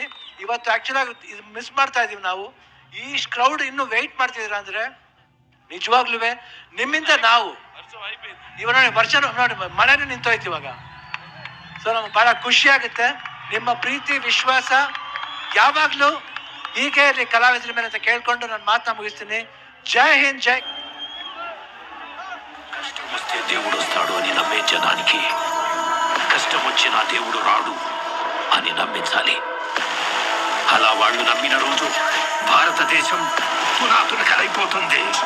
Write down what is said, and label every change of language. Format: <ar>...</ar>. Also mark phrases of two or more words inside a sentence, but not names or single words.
<kn>ಇವತ್ತು ಆ್ಯಕ್ಚುಲಾಗಿ ಇದು ಮಿಸ್ ಮಾಡ್ತಾ ಇದ್ದೀವಿ ನಾವು. ಈ ಕ್ರೌಡ್ ಇನ್ನೂ ವೆಯ್ಟ್ ಮಾಡ್ತಿದ್ದೀರ ಅಂದರೆ ನಿಜವಾಗ್ಲೂ ನಿಮ್ಮಿಂದ ನಾವು ಇವಾಗ ನೋಡಿ ವರ್ಷ ನೋಡಿ ಮಳೆನೂ ನಿಂತೋಯ್ತು ಇವಾಗ. ಸೊ ನಮ್ಗೆ ಭಾಳ ಖುಷಿ ಆಗುತ್ತೆ. ನಿಮ್ಮ ಪ್ರೀತಿ ವಿಶ್ವಾಸ ಯಾವಾಗಲೂ ಹೀಗೆ ಇರಲಿ ಕಲಾವಿದರ ಮೇಲೆ ಅಂತ ಕೇಳ್ಕೊಂಡು ನಾನು ಮಾತನ್ನ ముగిಸ್ತೀನಿ.</kn> <hi>जय हिंद। जय.</hi> <te>కష్టం వస్తే దేవుడు వస్తాడు అని నమ్మే జనానికి కష్టం వచ్చినా దేవుడు రాడు అని నమ్మించాలి. అలా వాళ్ళు నమ్మిన రోజు భారతదేశం తునాతునకలైపోతుంది.</te>